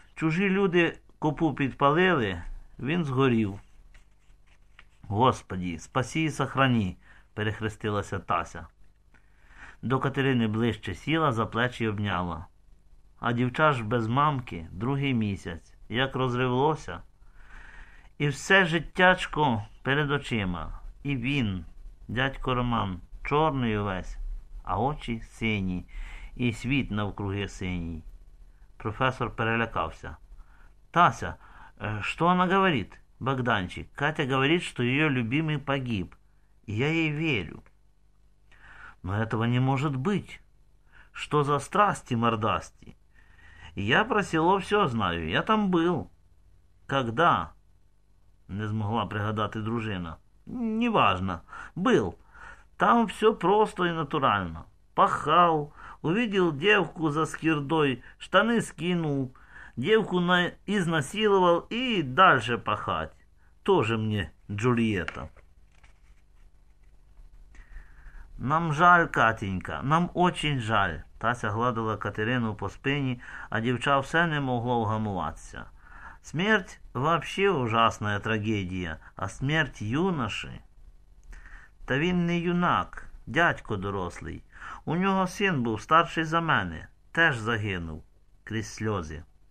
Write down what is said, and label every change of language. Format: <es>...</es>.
<uk>Чужі люди копу підпалили. Він сгорів.</uk> <ru>Господи, спаси и сохрани».</ru> <uk>Перехрестилася Тася. До Катерини ближче сіла, за плечі обняла. А дівча ж без мамки, другий місяць, як розривлося. І все життячко перед очима. І він, дядько Роман, чорний увесь, а очі сині, і світ навкруги синій. Професор перелякався. «Тася, що вона говорить, Богданчик? Катя говорить, що її любимий погиб.</uk> <ru>Я ей верю. Но этого не может быть. Что за страсти-мордасти? Я про село все знаю. Я там был. Когда?» Не смогла пригадать дружина. «Неважно. Был. Там все просто и натурально. Пахал. Увидел девку за скирдой. Штаны скинул. Девку изнасиловал. И дальше пахать. Тоже мне Джульетта». «Нам жаль, Катенька, нам очень жаль!»</ru> <uk>Тася гладила Катерину по спині, а дівча все не могло вгамуватися.</uk> <ru>«Смерть – вообще ужасна трагедія, а смерть юноши!»</ru> <uk>«Та він не юнак, дядько дорослий. У нього син був старший за мене, теж загинув крізь сльози».</uk>